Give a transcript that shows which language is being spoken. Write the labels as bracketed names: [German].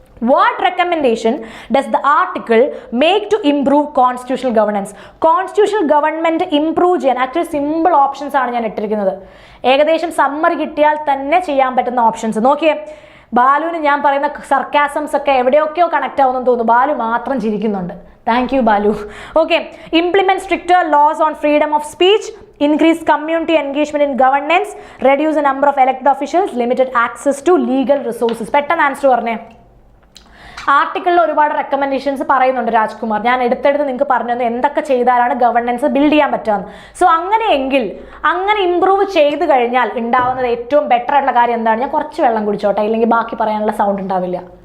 [English] What recommendation does the article make to improve constitutional governance? [Malayalam] Constitutional government improve ചെയ്യാൻ actually simple options ആണ് ഞാൻ ഇട്ടിരിക്കുന്നത്. ഏകദേശം summary കിട്ടിയാൽ തന്നെ ചെയ്യാൻ പറ്റുന്ന ഓപ്ഷൻസ് നോക്കിയേ. ബാലുവിന് ഞാൻ പറയുന്ന സർക്കാസംസ് ഒക്കെ എവിടെയൊക്കെയോ കണക്ട് ആവുമെന്ന് തോന്നുന്നു. ബാലു മാത്രം ചിരിക്കുന്നുണ്ട്. Thank you Balu. Okay. [English] Implement stricter laws on freedom of speech, increase community engagement in governance, reduce the number of elected officials, limited access to legal resources. [Malayalam] പെട്ടെന്ന് ആൻസർ പറഞ്ഞേ. ആർട്ടിക്കിളിൽ ഒരുപാട് റെക്കമെൻഡേഷൻസ് പറയുന്നുണ്ട് രാജ്കുമാർ. ഞാൻ എടുത്തെടുത്ത് നിങ്ങൾക്ക് പറഞ്ഞു തന്നു എന്തൊക്കെ ചെയ്താലാണ് ഗവർണൻസ് ബിൽഡ് ചെയ്യാൻ പറ്റുക. സോ അങ്ങനെയെങ്കിൽ അങ്ങനെ ഇംപ്രൂവ് ചെയ്ത് കഴിഞ്ഞാൽ ഉണ്ടാവുന്നത് ഏറ്റവും ബെറ്റർ ആയിട്ടുള്ള കാര്യം എന്താണ്? ഞാൻ കുറച്ച് വെള്ളം കുടിച്ചോട്ടെ, ഇല്ലെങ്കിൽ ബാക്കി പറയാനുള്ള സൗണ്ട് ഉണ്ടാവില്ല.